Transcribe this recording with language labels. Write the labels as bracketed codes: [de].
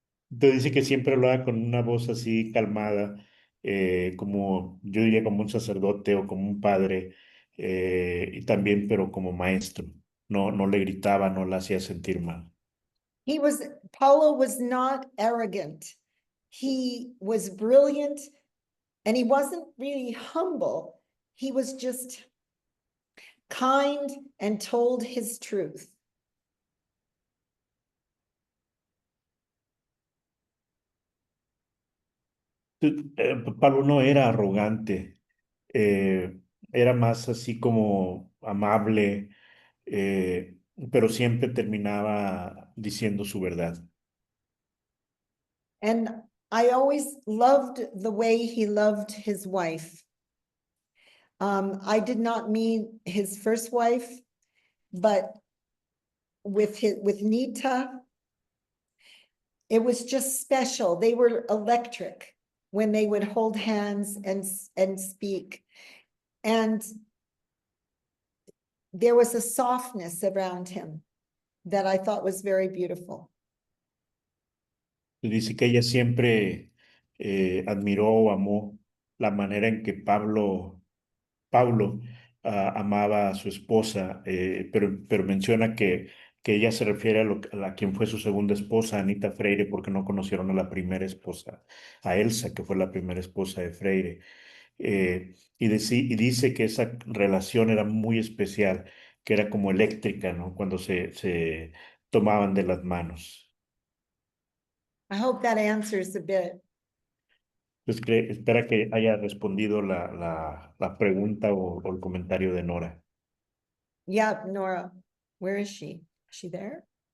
[es] Entonces dice que siempre hablaba con una voz así calmada, como yo diría como un sacerdote o como un padre, y también pero como maestro. No le gritaba, no la hacía sentir mal. [en] Paulo was not arrogant. He was brilliant and he wasn't really humble. He was just kind and told his truth. [es] Pablo no era arrogante, era más así como amable, pero siempre terminaba diciendo su verdad. [en] And I always loved the way he loved his wife. I did not mean his first wife, but with Nita, it was just special. They were electric when they would hold hands and speak. And there was a softness around him that I thought was very beautiful. [es] Dice que ella siempre admiró o amó la manera en que Paulo amaba a su esposa, pero menciona que ella se refiere a quien fue su segunda esposa, Anita Freire, porque no conocieron a la primera esposa, a Elsa, que fue la primera esposa de Freire. Y dice que esa relación era muy especial, que era como eléctrica, ¿no? Cuando se tomaban de las manos. [en] I hope that answers a bit. [es] Pues espera que haya respondido la pregunta o el comentario de Nora. [en] Yeah, Nora, where is she? Is she there?